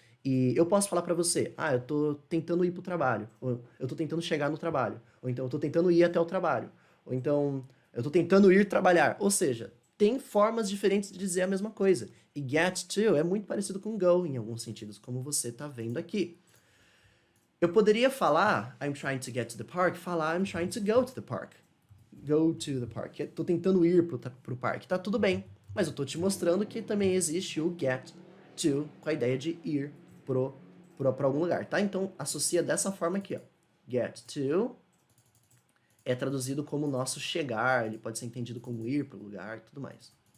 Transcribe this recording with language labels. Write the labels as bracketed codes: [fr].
[pt] E eu posso falar pra você, eu tô tentando ir pro trabalho, ou eu tô tentando chegar no trabalho, ou então eu tô tentando ir até o trabalho, ou então eu tô tentando ir trabalhar. Ou seja, tem formas diferentes de dizer a mesma coisa. E get to é muito parecido com go em alguns sentidos, como você tá vendo aqui. Eu poderia falar [en] I'm trying to get to the park, [pt] falar [en] I'm trying to go to the park. Go to the park. [pt] Tô tentando ir pro parque. Tá tudo bem. Mas eu tô te mostrando que também existe o get to com a ideia de ir pra algum lugar, tá? Então, associa dessa forma aqui, ó. Get to é traduzido como nosso chegar, ele pode ser entendido como ir pro lugar e tudo mais.